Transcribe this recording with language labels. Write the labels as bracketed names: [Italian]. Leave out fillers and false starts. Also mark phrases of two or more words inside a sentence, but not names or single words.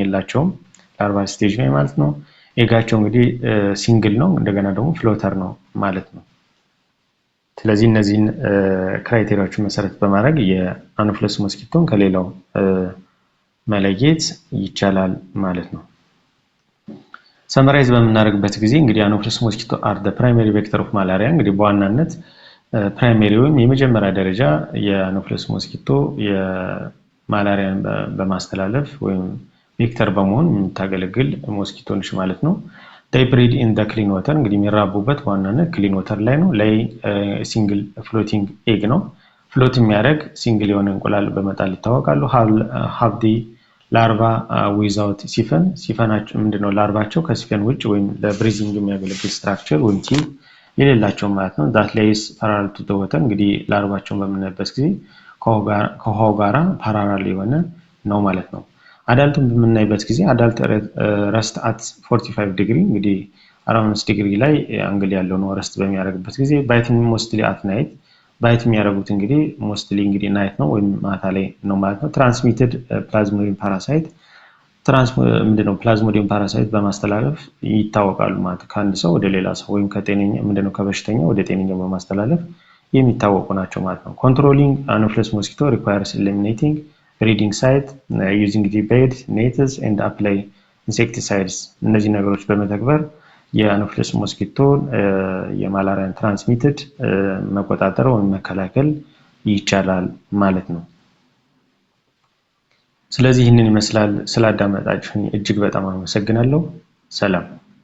[Amharic] የላቸውም ላርቫ ስቴጅ ላይ ማለት ነው። ኤጋቸው እንግዲህ ሲንግል ነው፣ እንደገና ደግሞ ፍሎተር ነው ማለት ነው። ስለዚህ እነዚህን ክራይቴሪያዎችን መሰረት በማድረግ የአኖፍሊስ ሞስኪቶን ከሌላው መለየት ይቻላል ማለት ነው። ሰመራይዝ በምናደርግበት ጊዜ እንግዲህ [English] Anopheles mosquito are the primary vector of malaria [Amharic] እንግዲህ በዋናነት ፕራይመሪ ወይም የመጀመሪያ ደረጃ የአኖፍሊስ ሞስኪቶ ማላሪያን በማስተላለፍ ወይም ቬክተር በመሆን የምታገለግል ሞስኪቶ ነች ማለት ነው። [English] they breed in the clean water [Amharic] እንግዲህ የሚራቡበት ዋናነት [English] clean water [Amharic] ላይ ነው። ላይ [English] single floating egg [Amharic] ነው። ፍሎት የሚያደርግ ሲንግል የሆነ እንቁላል በመጣል ይታወቃሉ። [English] have the larva without siphon [Amharic] ሲፈናቸው ምንድነው ላርቫቸው ከሲፈን ውጭ ወይም ለብሪዚንግ የሚያገለግል ስትራክቸር ወይም ቲም የሌላቸው ማለት ነው። [English] that lays parallel to the water [Amharic] እንግዲህ ላርቫቸውን በምናይበት ጊዜ ከውሃው ጋራ ፓራራል የሆነ ነው ማለት ነው። አዳልቱን በምናይበት ጊዜ [English] adult rest at 45 degree [Amharic] እንግዲህ 45 ዲግሪ ላይ አንግል ያለው ነው ረስት በሚያደርግበት ጊዜ [English] biting mostly at night [Amharic] ባይት የሚያደርጉት እንግዲህ ሞስትሊ እንግዲህ ናይት ነው ወይም ማታ ላይ ነው ማለት ነው። [English] transmitted Plasmodium parasite [Amharic] ምንድነው [English] Plasmodium parasite [Amharic] በማስተላለፍ ይታወቃሉ ማለት ከአንድ ሰው ወደ ሌላ ሰው ወይም ከጤነኛ ምንድነው ከበሽተኛ ወደ ጤነኛ በማስተላለፍ የሚታወቁ ናቸው ማለት ነው። [English] controlling Anopheles mosquito requires eliminating breeding site using the bed nets and apply insecticides [Amharic] እነዚህ ነገሮች በመተግበር የአኖፍለስ ሞስኪቶ የማላሪያን ትራንስሚትድ መቆጣጠር ወይም መከላከል ይቻላል ማለት ነው። ስለዚህ ይህንን ይመስላል። ስላዳመጣችሁኝ እጅግ በጣም አመሰግናለሁ። ሰላም።